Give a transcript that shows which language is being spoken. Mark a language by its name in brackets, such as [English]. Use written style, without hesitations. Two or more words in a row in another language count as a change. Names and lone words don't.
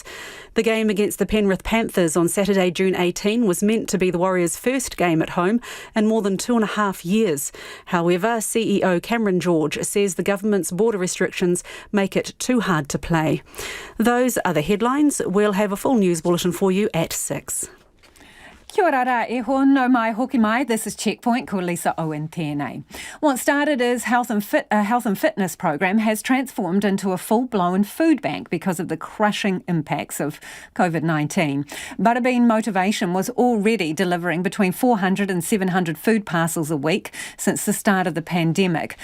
[English] The game against the Penrith Panthers on Saturday, June 18, was meant to be the Warriors' first game at home in more than 2.5 years. However, CEO Cameron George says the government's border restrictions make it too hard to play. Those are the headlines. We'll have a full news bulletin for you at 6. [Māori] Kia ora rā e ho, no mai hoki mai. [English] This is Checkpoint, [Māori] ko Lisa Owen tēnei. [English] What started as a health and fitness program has transformed into a full-blown food bank because of the crushing impacts of COVID-19. Buttabean Motivation was already delivering between 400 and 700 food parcels a week since the start of the pandemic.